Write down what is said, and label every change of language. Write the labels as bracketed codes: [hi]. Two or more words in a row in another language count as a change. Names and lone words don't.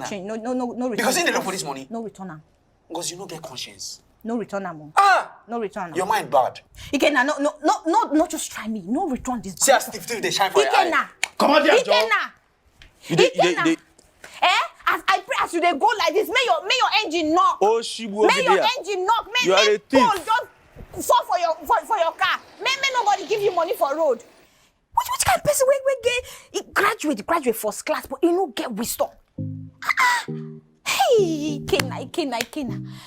[pcm] No return. Because he dey look for this money. No return am. Because you no get conscience. No return am. No return am. Your mind bad. Ikena, no, just try me. No return this bag. See as stiff they shine for your eye. Ikena. Come on, dear Joe. Ikena. As I pray as you dey go like this, may your engine knock. Oh, Shibu, may your engine knock. May pole just fall for your car. May nobody give you money for road. Which kind of person we graduate first class, but you no get wisdom. Hey, Ikena.